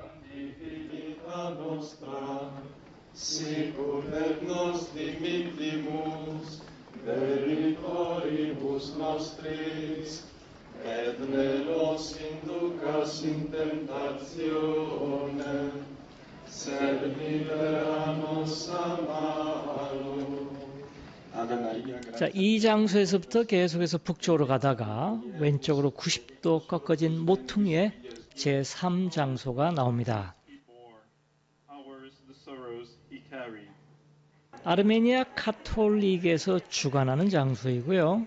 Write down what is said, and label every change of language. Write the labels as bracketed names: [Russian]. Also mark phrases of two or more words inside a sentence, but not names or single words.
[Latin] Vita nostra, sicur et nos dimittimus, debitoribus nostris, et ne nos inducas in tentationem, sed libera nos a malo. [Korean] 자, 이 장소에서부터 계속해서 북쪽으로 가다가 왼쪽으로 90도 꺾어진 모퉁이에 제3장소가 나옵니다. 아르메니아 카톨릭에서 주관하는 장소이고요.